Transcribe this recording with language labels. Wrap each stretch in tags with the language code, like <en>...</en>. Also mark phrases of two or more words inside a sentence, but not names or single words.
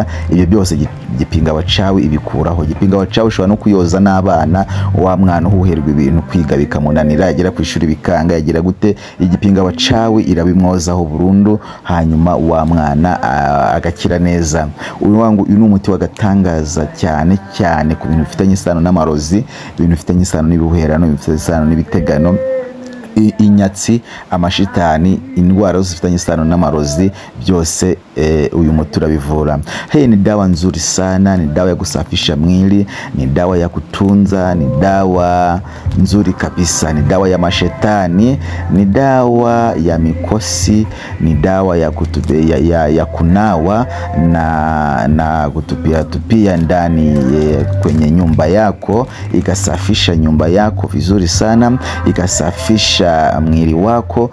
<rw>Ibyo byose gipinga wachawi ibikuraho. Gipinga wachawi ushobora no kuyoza n'abana, wa mwana uhuherwa ibintu kwiga bikamunanira, agera ku ishuri bikanga, yagira gute, igipinga wachawi irabimwozaho burundu, hanyuma wa mwana agakira neza. Uyu ni umuti wagatangaza cyane cyane ku bintu bifitanye isano n'amarozi, ibintu bifitanye isano n'ibihuherano, ibintu bifitanye isano n'ibitegano, inyatsi, amashitani, indwara zifitanye isano n'amarozi byose. Uyu muti urabivura.</rw> <sw>Ni dawa nzuri sana, ni dawa ya kusafisha mwili, ni dawa ya kutunza, ni dawa nzuri kabisa, ni dawa ya mashetani, ni dawa ya mikosi, ni dawa ya kunawa na kutupia ndani kwenye nyumba yako, ikasafisha nyumba yako vizuri sana, ikasafisha kusafisha mwili wako.</sw>